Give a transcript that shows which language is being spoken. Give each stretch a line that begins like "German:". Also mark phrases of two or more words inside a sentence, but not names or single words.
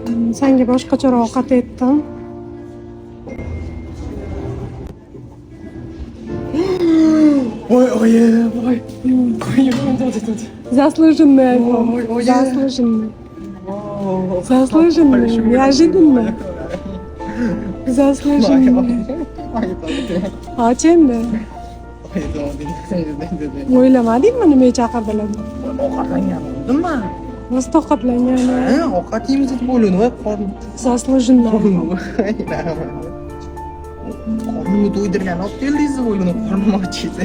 Uzbek: Senga boshqacharoq ovqat etdim. Voy oyi, voy. Qo'ying,
Russian: Заслуженный iPhone. Ой, ой, Заслуженный. Заслуженный. Неожиданно. Заслуженный.
Uzbek: Och endi. O'ylamadingmi nimaga chaqirdilar? Ovqatlanganmidimmi? Rost ovqatlangani. Ovqat yeymiz deb o'yladim, voy qornim.
Russian: Заслуженный.
Uzbek: Qornimni to'ydirgan olib keldingiz deb o'yladim, qornim och edi.